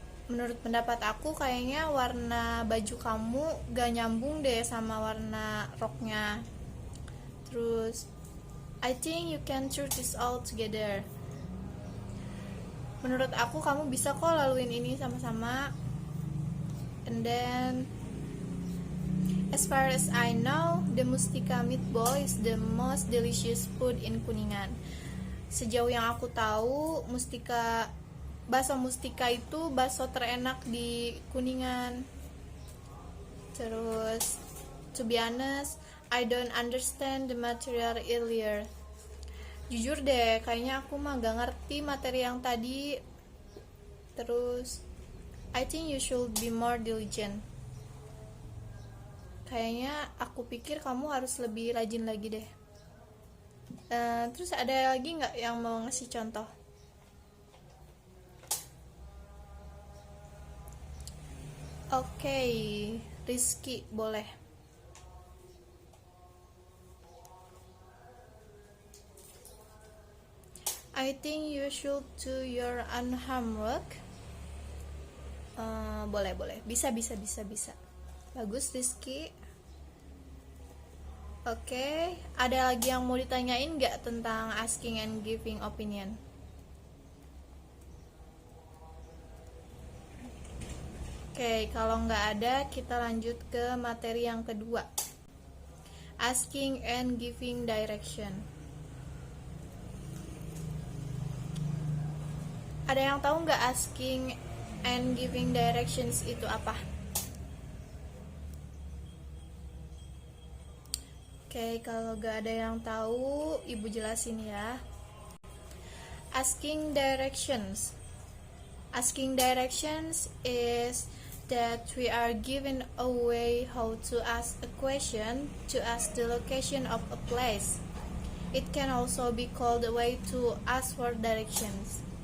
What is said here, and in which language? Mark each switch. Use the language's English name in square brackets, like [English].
[Indonesian] Menurut pendapat aku kayaknya warna baju kamu gak nyambung deh sama warna roknya. [English] Terus I think you can sort this all together. [Indonesian] Menurut aku kamu bisa kok laluin ini sama-sama. [English] And then as far as I know, the Mustika meatball is the most delicious food in Kuningan. [Indonesian] Sejauh yang aku tahu, bakso Mustika itu bakso terenak di Kuningan. [English] Terus, to be honest, I don't understand the material earlier. [Indonesian] Jujur deh, kayaknya aku mah gak ngerti materi yang tadi. [English] Terus, I think you should be more diligent. [Indonesian] Kayaknya aku pikir kamu harus lebih rajin lagi deh. Terus ada lagi nggak yang mau ngasih contoh? Oke, Rizky boleh. [English] I think you should do your own homework. [Indonesian] Boleh. Bisa. Bagus, Rizky. Oke, ada lagi yang mau ditanyain nggak tentang asking and giving opinion? Oke, kalau nggak ada, kita lanjut ke materi yang kedua. [English] Asking and giving direction. [Indonesian] Ada yang tahu nggak asking and giving directions itu apa? Oke, kalau gak ada yang tahu, Ibu jelasin ya. [English] Asking directions. Asking directions is that we are given a way how to ask a question to ask the location of a place. It can also be called a way to ask for directions.